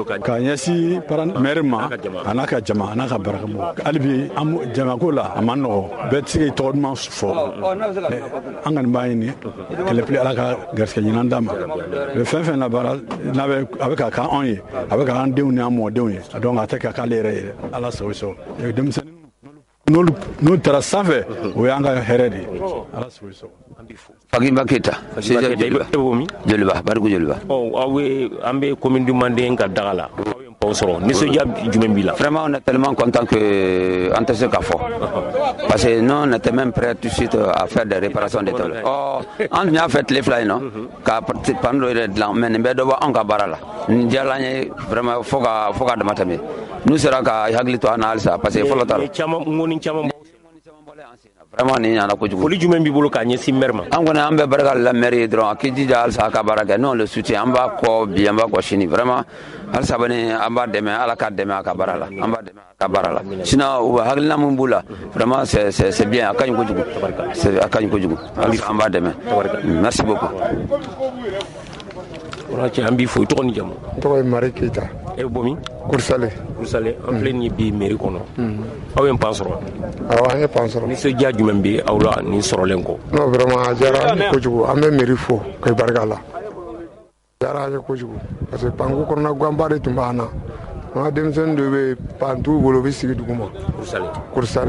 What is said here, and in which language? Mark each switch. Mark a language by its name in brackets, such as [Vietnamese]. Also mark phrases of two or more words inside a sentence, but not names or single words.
[Bambara] ka ɲɛsin maire ma a n'a ka jama a n'a ka baarakɛmɔgɔ hali bi jamako la a man nɔgɔ bɛɛ tɛ se k'i tɔgɔ duman fɔ an kɔni b'a ɲini kɛlɛpili ala ka garisɛgɛ ɲuman d'a ma bɛ fɛn labaara a bɛ ka k'an anw ye a bɛ k'an denw ni an mɔdenw ye donc a tɛ ka k'ale yɛrɛ ye ala sago i sɔn denmisɛnnin n'u taara sanfɛ o y'an ka hɛrɛ de ye ala sago i sɔn Fagimba Keita Joliba Bariku Joliba an bɛ [French] commune du Manden [Bambara] ka daga la aw sɔrɔ nisɔndiya jumɛn b'i la [French] vraiment on est tellement content que [Bambara] an tɛ se ka fɔ [French] parce que nous on était même prêt tout de suite à faire des réparations de tôle [Bambara] an tun y'a fɛ tile fila in nɔ ka pan dɔ yɛrɛ dilan mais nin bɛɛ dɔ bɔ anw ka baara la nin diyara an ye vraiment fo ka dama tɛmɛ n'u sera ka hakili to an na halisa [French] parce que [Bambara] fɔlɔ ta la vraiment ni ɲana kojugu foli jumɛn b'i bolo k'a ɲɛsin maire ma an kɔni an bɛ barika la maire ye dɔrɔn a k'i jija halisa a ka baara kɛ [French] non le soutien [Bambara] an b'a kɔ bi an b'a kɔ sini vraiment halisa bani an b'a dɛmɛ ala k'a dɛmɛ a ka baara la an b'a dɛmɛ a ka baara la sinon u bɛ hakilina min b'u la [French] vraiment c'est bien [Bambara] a ka ɲi kojugu a ka ɲi kojugu halisa an b'a dɛmɛ [French] merci beaucoup [Bambara] an b'i fo i tɔgɔ ni jamu n tɔgɔ ye Mari Keyita e bɛ bɔ min Kurusale an filɛ nin ye bi mairie kɔnɔ aw ye pan sɔrɔ awɔ an ye pan sɔrɔ nisɔndiya jumɛn bɛ aw la nin sɔrɔlen kɔ non vraiment a diyara an ye kojugu an bɛ mairie fo k'i barika la a diyara an ye kojugu [French] parce que [Bambara] panko kɔnɔna ganba de tun b'an na an ka denmisɛnnin dɔ bɛ pan t'u bolo u bɛ sigi dugu ma Kurusale